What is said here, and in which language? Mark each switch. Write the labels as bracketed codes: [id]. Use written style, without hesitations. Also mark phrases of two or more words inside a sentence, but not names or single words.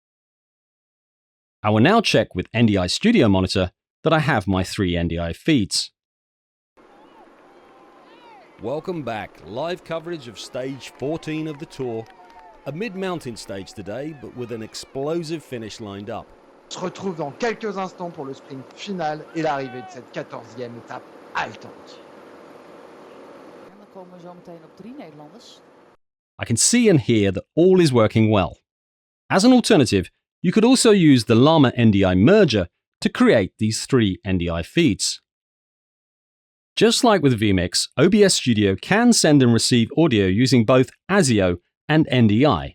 [en] I will now check with NDI Studio Monitor that I have my 3 NDI feeds. Welcome back. Live coverage of stage 14 of the tour. A mid-mountain stage today, but with an explosive finish lined up. [fr] On se retrouve dans quelques instants pour le sprint final et l'arrivée de cette 14e étape haletante. [nl] Dan komen we zo meteen op 3 Nederlanders. [en] I can see and hear that all is working well. As an alternative, you could also use the LAMA NDI merger to create these 3 NDI feeds. Just like with vMix, OBS Studio can send and receive audio using both ASIO and NDI.